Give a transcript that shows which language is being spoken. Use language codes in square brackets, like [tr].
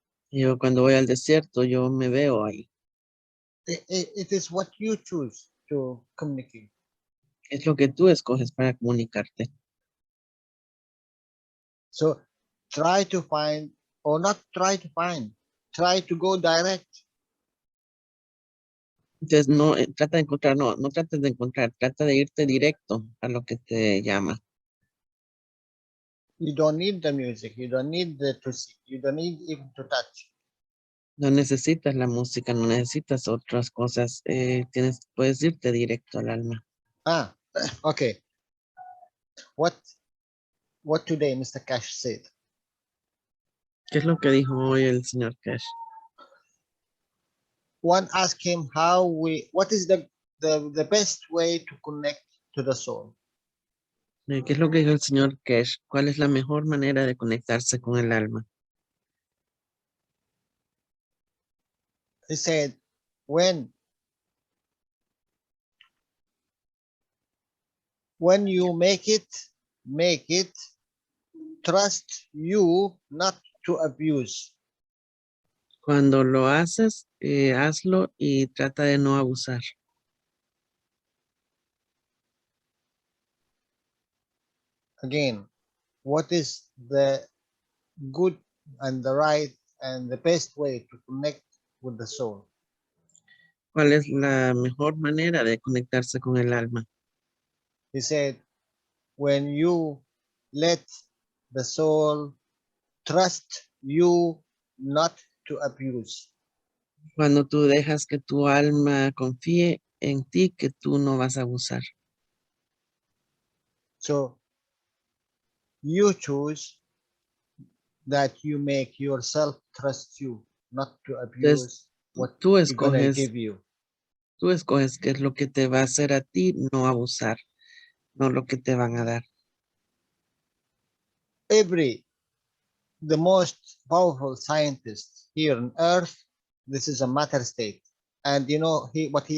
[es] Yo cuando voy al desierto, yo me veo ahí. [en] It is what you choose to communicate. [es] Es lo que tú escoges para comunicarte. [en] So try to find, or not try to find, try to go direct. [es] Entonces, no, trata de encontrar, no trates de encontrar, trata de irte directo a lo que te llama. [en] You don't need the music, you don't need to see, you don't need even to touch. [es] No necesitas la música, no necesitas otras cosas, puedes irte directo al alma. [en] Okay. What today Mr. Cash said? [es] ¿Qué es lo que dijo hoy el señor Cash? [en] One asked him what is the best way to connect to the soul? [es] ¿Qué es lo que dijo el señor Cash? ¿Cuál es la mejor manera de conectarse con el alma? [en] He said, when you make it, trust you not to abuse. [es] Cuando lo haces, hazlo y trata de no abusar. [en] Again, what is the good and the right and the best way to connect with the soul? [es] ¿Cuál es la mejor manera de conectarse con el alma? [en] He said, when you let the soul trust you not to abuse. [es] Cuando tú dejas que tu alma confíe en ti, que tú no vas a abusar. [en] So you choose that you make yourself trust you, not to abuse what [es] Tú [en] you're gonna [es] escoges, [en] give you. [es] tú escoges qué es lo que te va a hacer a ti, no abusar, no lo que te van a dar. [en] The most powerful scientist here on earth, this is a matter state, and he